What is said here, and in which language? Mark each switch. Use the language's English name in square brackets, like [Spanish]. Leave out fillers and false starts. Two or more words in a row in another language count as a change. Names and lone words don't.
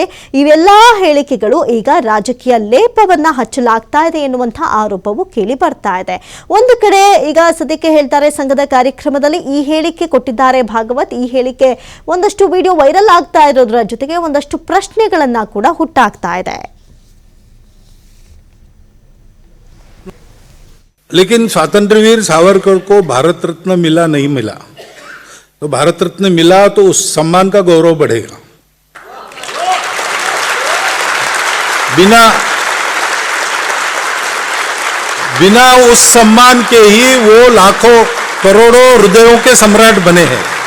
[Kannada] ಇವೆಲ್ಲಾ ಹೇಳಿಕೆಗಳು ಈಗ ರಾಜಕೀಯ ಲೇಪವನ್ನ ಹಚ್ಚಲಾಗ್ತಾ ಇದೆ ಎನ್ನುವಂತಹ ಆರೋಪವು ಕೇಳಿ ಬರ್ತಾ ಇದೆ. ಒಂದು ಕಡೆ ಈಗ ಸದ್ಯಕ್ಕೆ ಹೇಳ್ತಾರೆ, ಸಂಘದ ಕಾರ್ಯಕ್ರಮದಲ್ಲಿ ಈ ಹೇಳಿಕೆ ಕೊಟ್ಟಿದ್ದಾರೆ ಭಾಗವತ್. ಈ ಹೇಳಿಕೆ ಒಂದಷ್ಟು [English] video viral [Kannada] ಆಗ್ತಾ ಇರೋದ್ರ ಜೊತೆಗೆ ಒಂದಷ್ಟು ಪ್ರಶ್ನೆಗಳನ್ನ ಕೂಡ ಹುಟ್ಟಾಗ್ತಾ ಇದೆ. [Hindi] लेकिन स्वातंत्रवीर सावरकर को भारत रत्न मिला नहीं मिला, तो भारत रत्न मिला तो उस सम्मान का गौरव बढ़ेगा. बिना उस सम्मान के ही वो लाखों करोड़ों हृदयों के सम्राट बने हैं.